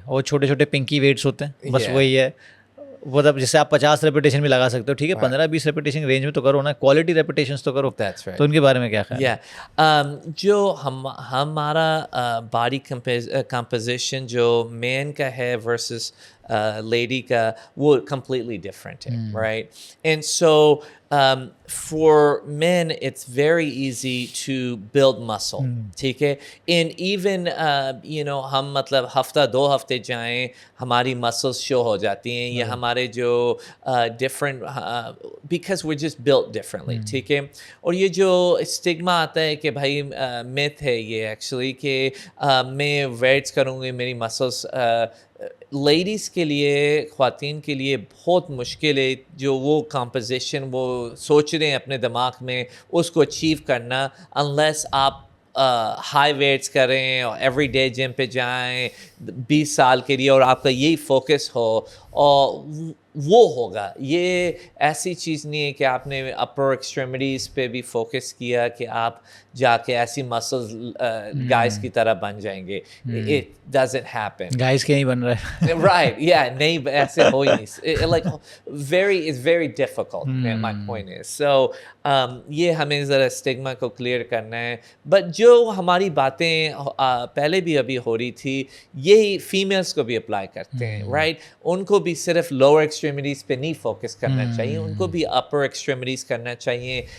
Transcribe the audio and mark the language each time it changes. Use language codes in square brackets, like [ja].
[ur] اور چھوٹے چھوٹے پنکی ویٹس ہوتے ہیں, بس وہی ہے. مطلب جس سے آپ 50 ریپیٹیشن بھی لگا سکتے ہو, ٹھیک ہے 15-20 ریپیٹیشن رینج میں تو کرو نا, کوالٹی ریپیٹیشنس تو کرو. تو ان کے بارے میں کیا خیال ہے؟ جو ہمارا باڈی کمپوزیشن جو مین کا ہے ورسز لیڈی کا, وہ کمپلیٹلی ڈفرینٹ ہے, right. [en] and so for men it's very easy to build muscle, [ur] ٹھیک ہے. and even ہم مطلب ہفتہ 2 ہفتے جائیں ہماری مسلس شو ہو جاتی ہیں, یا ہمارے جو [en] different because we're just built differently, [ur] ٹھیک ہے. اور یہ جو اسٹگما آتا ہے کہ بھائی myth ہے یہ ایکچولی کہ میں ویٹس کروں گی میری مسلس, لیڈیز کے لیے, خواتین کے لیے بہت مشکل ہے جو وہ کمپوزیشن وہ سوچ رہے ہیں اپنے دماغ میں اس کو اچیو کرنا, انلیس آپ ہائی ویٹس کریں اور ایوری ڈے جم پہ جائیں 20 سال کے لیے اور آپ کا یہی فوکس ہو, اور وہ ہوگا. یہ ایسی چیز نہیں ہے کہ آپ نے اپر ایکسٹریمٹیز پہ بھی فوکس کیا کہ آپ جا کے ایسی مسلز گائز کی طرح بن جائیں گے. [en] It doesn't happen. [ur] گائز کے نہیں بن رہے. [en] Right, yeah, [ur] نہیں ایسے ہو ہی نہیں. [en] Like it's very difficult. My point is. [ur] So یہ ہمیں ذرا اسٹگما کو کلیئر کرنا ہے. بٹ جو ہماری باتیں پہلے بھی ابھی ہو رہی تھی, یہی فیمیلس کو بھی اپلائی کرتے ہیں, رائٹ. ان کو بھی صرف لوور ایکسٹریمٹیز پہ نہیں فوکس کرنا چاہیے, ان کو بھی اپر ایکسٹریمٹیز کرنا چاہیے.